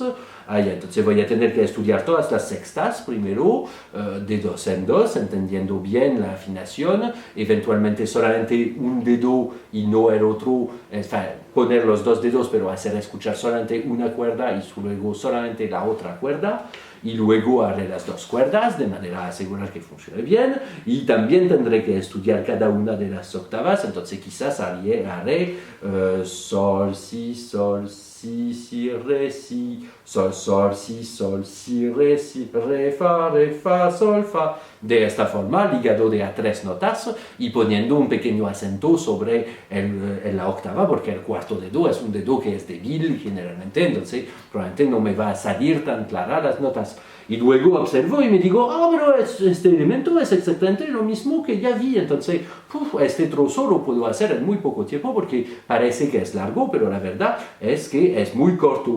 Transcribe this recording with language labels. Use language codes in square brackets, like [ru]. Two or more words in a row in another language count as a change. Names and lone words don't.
[es] Ya, entonces voy a tener que estudiar todas las sextas primero, de dos en dos, entendiendo bien la afinación, eventualmente solamente un dedo y no el otro, poner los dos dedos, pero hacer escuchar solamente una cuerda y luego solamente la otra cuerda, y luego haré las dos cuerdas de manera a asegurar que funcione bien, y también tendré que estudiar cada una de las octavas, entonces quizás haré sol, si, si, sol, si, re, fa, sol, fa, de esta forma, ligado de a tres notas y poniendo un pequeño acento sobre la octava, porque el cuarto dedo es un dedo que es débil generalmente, entonces probablemente no me va a salir tan clara las notas. Y luego observo y me digo, pero este elemento es exactamente lo mismo que ya vi, entonces este trozo lo puedo hacer en muy poco tiempo porque parece que es largo, pero la verdad es que es muy corto.